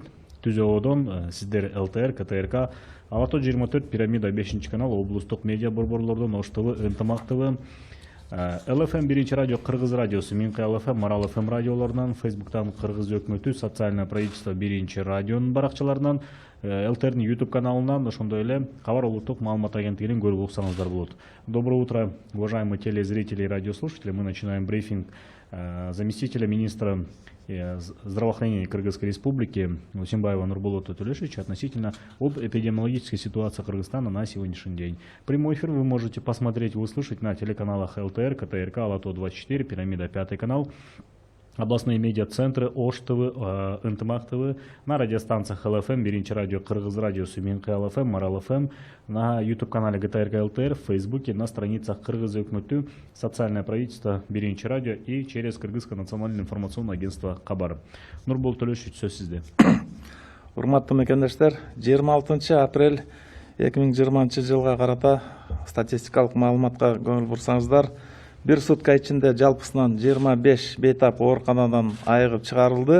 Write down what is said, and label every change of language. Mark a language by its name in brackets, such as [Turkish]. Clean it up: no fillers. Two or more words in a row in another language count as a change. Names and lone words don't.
[Kyrgyz] ТүЗООдон сиздер ЛТР, КТРК, Алато 24, Пирамида 5 канал, облустук медиа борборлордон Ош ТВ, Ынтымак ТВ, ЛФМ 1 радио, Кыргыз радиосу, Минкы ЛФМ, Марал ФМ радиолорунан, Фейсбуктан Кыргыз өкмөтү, [Russian] Социальное правительство [Kyrgyz] 1 радионун баракчаларынан, ЛТРнин YouTube каналынан, ошондой эле Кабар улуттук маалымат агенттигинин көрүп уксаңыздар болот. [Russian] Доброе утро, уважаемые телезрители и радиослушатели. Мы начинаем брифинг заместителя министра здравоохранения Кыргызской Республики Усимбаева Нурболота Төлешевича относительно об эпидемиологической ситуации Кыргызстана на сегодняшний день. Прямой эфир вы можете посмотреть и услышать на телеканалах ЛТР, КТРК, Алато 24, Пирамида 5 канал, областные медиа-центры, Ош ТВ, Ынтымак ТВ, на радиостанциях ЛФМ, 1 радио, Кыргыз радиосу, Минкы ЛФМ, Марал ФМ, на YouTube-канале ГТРК ЛТР, в Фейсбуке, на страницах Кыргыз өкмөтү, Социальное правительство, 1 радио и через Кыргызское национальное информационное агентство Кабар. [Kyrgyz] Нурболот Төлөшевич, сөз сизде. Урматтуу мекендештер, 26 апрель 2020 жылга карата статистикалык маалыматка көңүл бурсаңыздар, bir сутка ичинде жалпысынан 25 бейтап ооруканадан айыгып чыгарылды.